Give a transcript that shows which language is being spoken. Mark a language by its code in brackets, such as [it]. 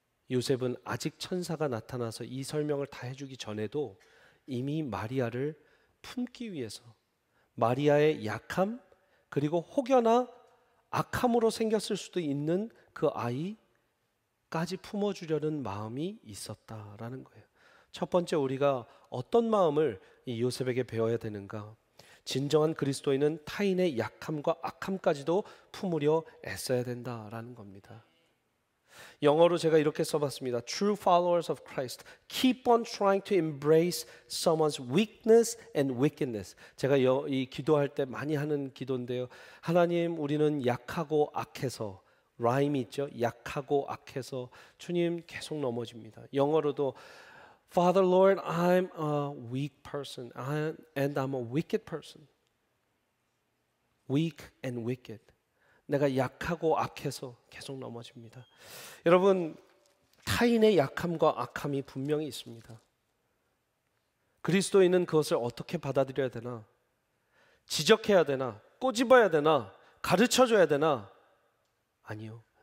[ko] 요셉은 아직 천사가 나타나서 이 설명을 다 해주기 전에도 이미 마리아를 품기 위해서 마리아의 약함 그리고 혹여나 악함으로 생겼을 수도 있는 그 아이까지 품어주려는 마음이 있었다라는 거예요. 첫 번째, 우리가 어떤 마음을 이 요셉에게 배워야 되는가? 진정한 그리스도인은 타인의 약함과 악함까지도 품으려 애써야 된다라는 겁니다. 영어로 제가 이렇게 써봤습니다. [en] True followers of Christ keep on trying to embrace someone's weakness and wickedness. [ko] 제가 이 기도할 때 많이 하는 기도인데요. 하나님, 우리는 약하고 악해서, 라임이 있죠. 약하고 악해서 주님 계속 넘어집니다. 영어로도 [en] Father Lord, I'm a weak person and I'm a wicked person. Weak and wicked. [ko] 내가 약하고 악해서 계속 넘어집니다. 여러분, 타인의 약함과 악함이 분명히 있습니다. 그리스도인은 그것을 어떻게 받아들여야 되나? 지적해야 되나? 꼬집어야 되나? 가르쳐줘야 되나? 아니요.